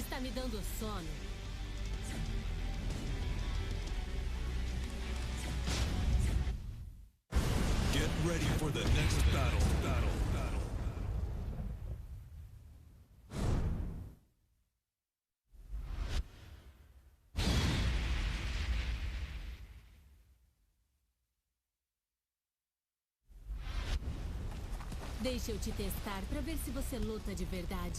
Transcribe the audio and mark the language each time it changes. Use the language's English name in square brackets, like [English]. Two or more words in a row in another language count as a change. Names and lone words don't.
[Portuguese] me dando sono. [English] Get ready for the next battle. [Portuguese] Deixa eu te testar pra ver se você luta de verdade.